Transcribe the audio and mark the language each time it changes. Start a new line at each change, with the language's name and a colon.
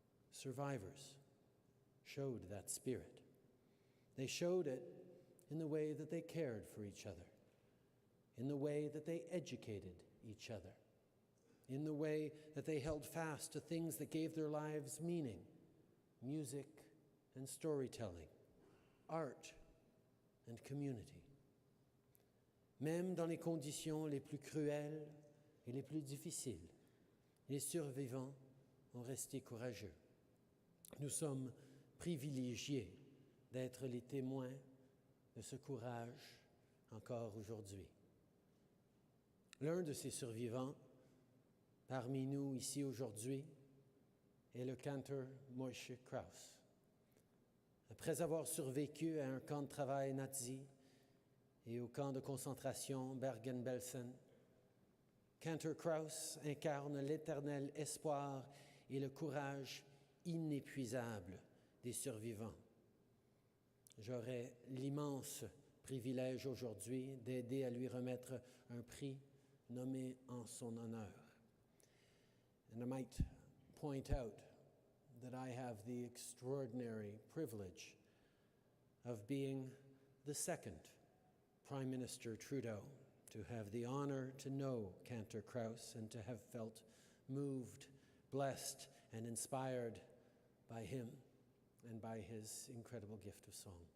English: Survivors showed that spirit. They showed it in the way that they cared for each other, in the way that they educated each other, in the way that they held fast to things that gave their lives meaning, music and storytelling, art and community.
French: Même dans les conditions les plus cruelles et les plus difficiles, les survivants ont resté courageux. Nous sommes privilégiés d'être les témoins de ce courage encore aujourd'hui. L'un de ces survivants, parmi nous ici aujourd'hui, est le Cantor Kraus. Après avoir survécu à un camp de travail nazi et au camp de concentration Bergen-Belsen, Cantor Kraus incarne l'éternel espoir et le courage inépuisable des survivants. J'aurai l'immense privilège aujourd'hui d'aider à lui remettre un prix nommé en son honneur.
English: And I might point out that I have the extraordinary privilege of being the second Prime Minister Trudeau to have the honor to know Cantor Kraus and to have felt moved, blessed, and inspired by him and by his incredible gift of song.